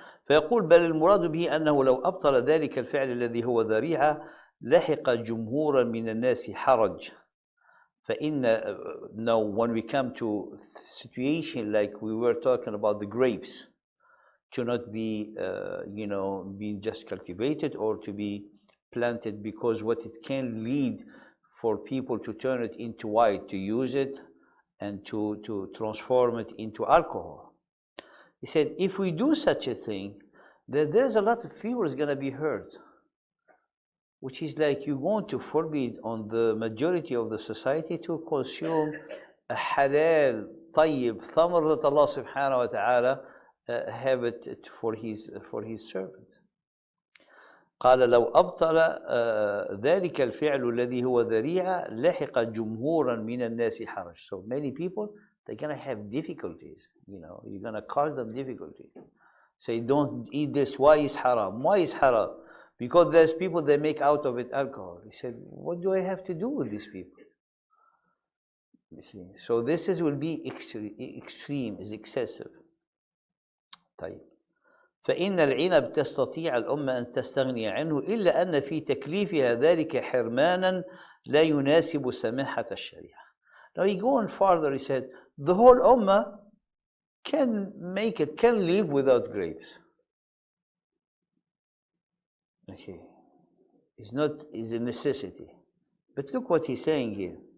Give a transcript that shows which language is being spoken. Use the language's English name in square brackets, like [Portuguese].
[Arabic] فيقول بل المراد به أنه لو أبطل ذلك الفعل الذي هو ذريعة لحق جمهورا من الناس حرج. فإن [English] now when we come to situation like we were talking about the grapes, to not be being just cultivated or to be planted, because what it can lead for people to turn it into white, to use it and to transform it into alcohol. He said, if we do such a thing, then there's a lot of people is going to be hurt, which is like you're going to forbid on the majority of the society to consume a halal, tayyib, thamr that Allah subhanahu wa ta'ala have it for his servant. [Arabic] قال لو أبطل ذلك الفعل الذي هو ذريعة لحق جمهورا من الناس حرج. [English] So many people, they're going to have difficulties. You're going to cause them difficulty. Say, don't eat this. Why is haram? Why is haram? Because there's people that make out of it alcohol. He said, what do I have to do with these people? You see, so this will be extreme, is excessive. [Arabic] طيب. فإن العنب تستطيع الأمة أن تستغني عنه إلا أن في تكليفها ذلك حرمانا لا يناسب سماحة الشريعة. [English] Now he going further, he said, the whole ummah can live without grapes. Okay, it's a necessity. But look what he's saying here.